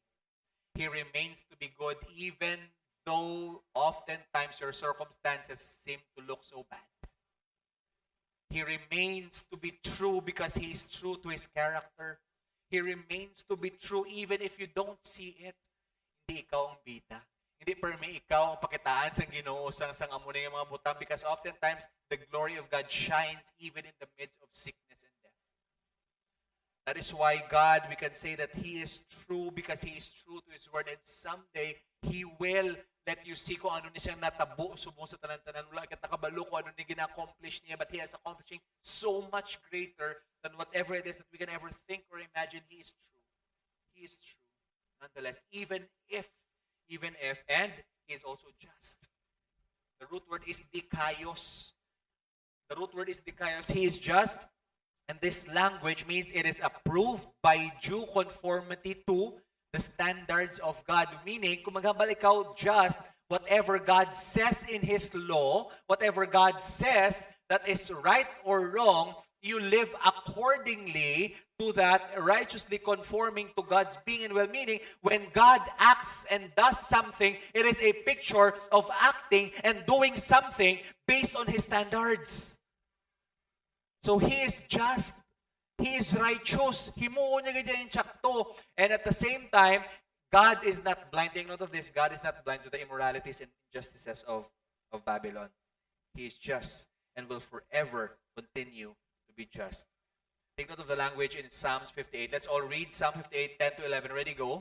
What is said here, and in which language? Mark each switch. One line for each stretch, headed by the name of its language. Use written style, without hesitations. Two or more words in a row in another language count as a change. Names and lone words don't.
English: He remains to be good even though oftentimes your circumstances seem to look so bad. He remains to be true because He is true to His character. He remains to be true even if you don't see it.
Hiligaynon: Hindi ikaw ang bida. Hindi permi ikaw ang pakitaan sa Ginoo sang amo ng mga butang,
English: because oftentimes the glory of God shines even in the midst of sickness and death. That is why God, we can say that He is true because He is true to His word, and someday He will let you see
Hiligaynon: kung ano ni siyang natabo subong sa tanan-tanan. Wala kat nakabalo kung ano ni gina-accomplish niya,
English: but He is accomplishing so much greater than whatever it is that we can ever think or imagine. He is true. He is true. Nonetheless, even if, and He is also just. The root word is dikaios. The root word is dikaios. He is just, and this language means it is approved by due conformity to the standards of God. Meaning,
Hiligaynon: kung maghambal ikaw
English: just, whatever God says in His law, whatever God says that is right or wrong, you live accordingly to that, righteously conforming to God's being and well-meaning. When God acts and does something, it is a picture of acting and doing something based on His standards. So He is just. He is righteous.
Hiligaynon: Himuon niya ganyan yung tsakto.
English: And at the same time, God is not blind. Take note of this. God is not blind to the immoralities and injustices of Babylon. He is just and will forever continue to be just. Take note of the language in Psalms 58. Let's all read Psalm 58, 10 to 11. Ready, go.